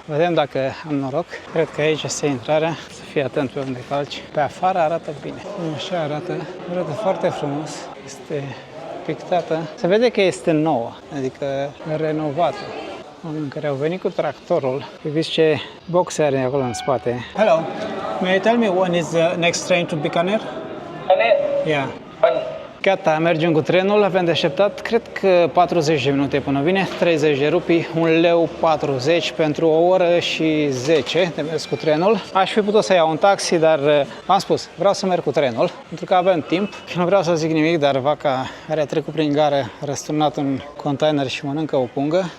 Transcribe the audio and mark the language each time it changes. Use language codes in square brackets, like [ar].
[ro] Vedem dacă am noroc. Cred că aici este intrarea. Să fii atent pe unde calci. Pe afară arată bine. Așa arată. Arată foarte frumos. Este pictată. Se vede că este nouă, adică renovată. Oameni care au venit cu tractorul. Uiți ce boxe are acolo în spate. [en] Hello, may you tell me when is the next train to Bikaner? Yeah. [ro] Gata, mergem cu trenul, avem de așteptat, cred că 40 de minute până vine, 30 de rupii, 1,40 leu pentru o oră și 10 de mers cu trenul. Aș fi putut să iau un taxi, dar am spus, vreau să merg cu trenul, pentru că avem timp și nu vreau să zic nimic, dar vaca care a trecut prin gară, răsturnat un container și mănâncă o pungă.